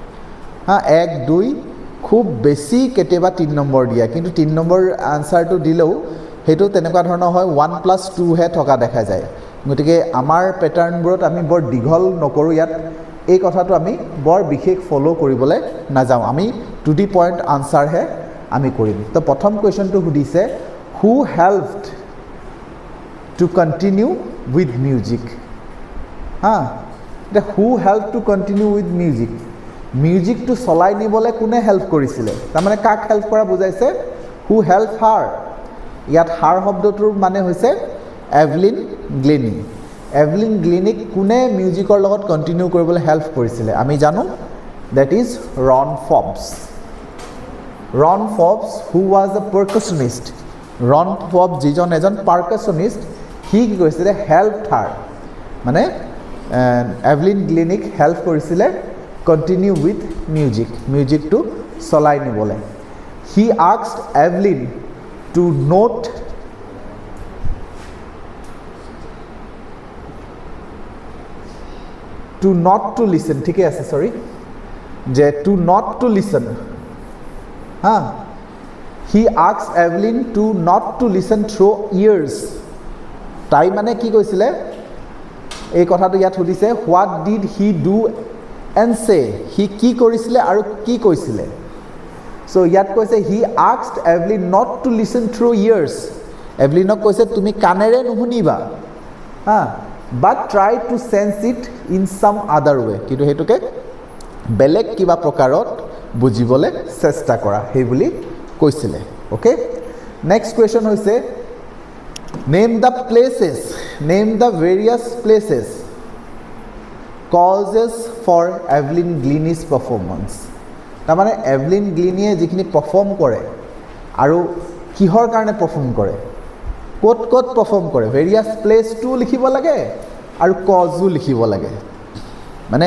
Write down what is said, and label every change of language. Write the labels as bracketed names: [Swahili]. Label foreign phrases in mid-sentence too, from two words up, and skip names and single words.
[Assamese] 1-2 খুব বেছি কেতিয়াবা 3 নম্বৰ দিয়া, কিন্তু 3 নম্বৰ আনসাৰটো দিলেও হেতু তেনেকুৱা ধৰণৰ হয় 1+2 হে থকা দেখা যায়। গতিকে আমাৰ প্যাটাৰ্নবোৰত আমি বৰ দীঘল নকৰো, ইয়াত এই কথাটো আমি বৰ বিশেষ ফলো কৰিবলৈ নাযাওঁ, আমি [English] to the point answer [Assamese] হে আমি কৰিম। তো প্ৰথম কোৱেশ্চনটো হুদিছে [English] who helped to continue with music. who help to continue with music, [Assamese] মিউজিকটো চলাই নিবলৈ কোনে হেল্প কৰিছিলে? তাৰমানে কাক হেল্প কৰা বুজাইছে? [English] who help her. [Assamese] ইয়াত হাৰ শব্দটোৰ মানে হৈছে এভলিন গ্লিনি। এভলিন গ্লিনিক কোনে মিউজিকৰ লগত কন্টিনিউ কৰিবলৈ হেল্প কৰিছিলে? আমি জানো [English] that is Ron Forbes. Ron Forbes who was a percussionist. [Assamese] ৰন ফবছ যিজন এজন পাৰ্কাছনিষ্ট, সি কি কৰিছিলে? হেল্প হাৰ মানে এভলিন গ্লিনিক হেল্প কৰিছিলে [English] continue with music, [Assamese] মিউজিকটো চলাই নিবলৈ। [English] he asked Evelyn to not to not to listen, [Assamese] ঠিকই আছে, [English] সরি যে to not to listen. He asked Evelyn to not to listen through ears. [Assamese] তাই মানে কি কৈছিলে এই কথাটো ইয়াত হুদিছে [English] what did he do and say? [Assamese] হি কি কৰিছিলে আৰু কি কৈছিলে? সো ইয়াত কৈছে [English] he asked Evelyn not to listen through ears. [Assamese] এভলিনক কৈছে তুমি কানেৰে নুশুনিবা, [English] but try to sense it in some other way, [Assamese] কিন্তু হেতুকে বেলেগ কিবা প্ৰকাৰত বুজিবলৈ চেষ্টা কৰা সেই বুলি কৈছিলে। ওকে, [English] next question [Assamese] হৈছে [English] name the places name the various places causes for Evelyn Glennie's performance [Assamese] তাৰমানে এভলিন গ্লিনিয়ে যিখিনি পাৰফৰ্ম কৰে আৰু কিহৰ কাৰণে পাৰফৰ্ম কৰে ক'ত ক'ত পাৰফৰ্ম কৰে [English] various place [Assamese] লিখিব লাগে আৰু কজো লিখিব লাগে মানে